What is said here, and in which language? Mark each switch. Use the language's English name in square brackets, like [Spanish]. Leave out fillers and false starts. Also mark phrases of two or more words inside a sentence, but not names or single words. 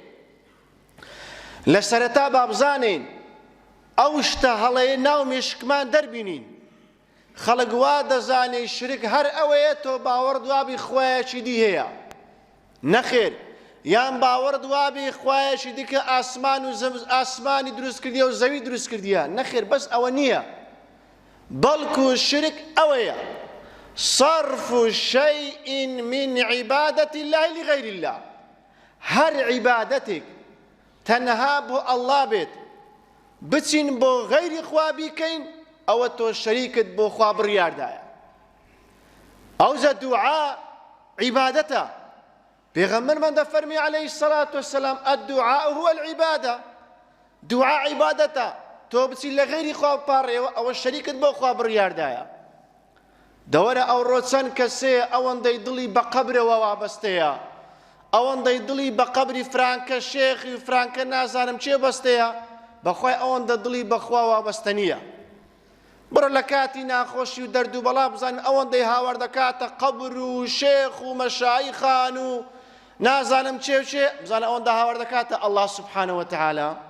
[Central Kurdish] لە سەرەتا با بزانین ئەو شتە هەڵەیە ناو مێشکمان دەربینین خەڵک وا دەزانێ شرک هەر ئەوەیە تۆ باوەڕ دوابی خوایەکی دی هەیە نەخێر یان باوەڕ دوابی خوایەکی دی کە ئاسمانی دروست کردیە و زەوی دروست کردیە نەخێر بەس ئەوە نییە بەڵکو شرک ئەوەیە [Arabic] صرف شيء من عبادة الله لغير الله [Central Kurdish] هەر عیبادەتێک تەنها بۆ ئەڵڵا بێت بچین بۆ غەیری خوا بیکەین ئەوە تۆ شەریکت بۆ خوا بڕیاردایە ئەوجە دوعا عیبادەتە پێغەمبەرمان دەفەرمی [Arabic] عەلەیهی السەڵاتو وەسەلام الدعاء هو العبادة [Central Kurdish] دوعا عیبادەتە تۆ بچی لە غەیری خوا بپاڕێەوە ئەوە شەریکت بۆ خوا بڕیاردایە دەوەرە ئەو ڕۆ چەند کەسەیە ئەوەندەی دڵی بە قەبرەوە وابەستەیە ئەوەندەی دڵی بە قەبری فرانکە شێخی فرانکە نازانم چێ بەستەیە بەخوای ئەوەندە دڵی بەخوا وابەستە نییە بڕە لە کاتی ناخۆشی و دەرد و بەڵا بزانین ئەوەندەی هاوار دەکاتە قەبر و شێخ و مەشایخان و نازانم چێ و چێ بزانە ئەوەندە هاوار دەکاتە ئەڵڵا [Arabic] سوبحانە وەتەعالا